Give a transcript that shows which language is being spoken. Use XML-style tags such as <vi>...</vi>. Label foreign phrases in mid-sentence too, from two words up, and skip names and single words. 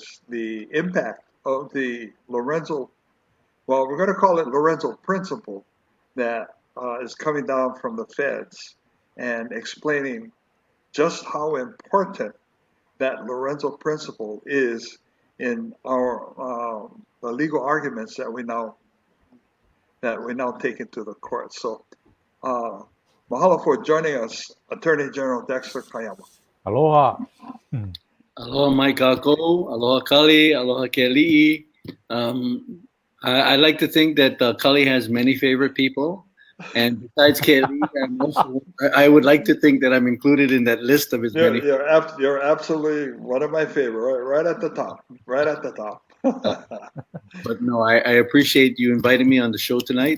<en>the impact of the Lorenzo, well, we're going to call it Lorenzo principle, that is coming down from the feds, and explaining just how important that Lorenzo principle is in our the legal arguments that we now take into the court. So, Mahalo for joining us, Attorney General Dexter Kayama. Aloha.</en> <haw>Aloha mai kākou, aloha Kali, aloha Kealii.</haw> <en>I like to think that Kali has many favorite people. And besides Kealii, I would like to think that I'm included in that list of his many. You're absolutely one of my favorite, right at the top, right at the top. But no, I appreciate you inviting me on the show tonight.</en>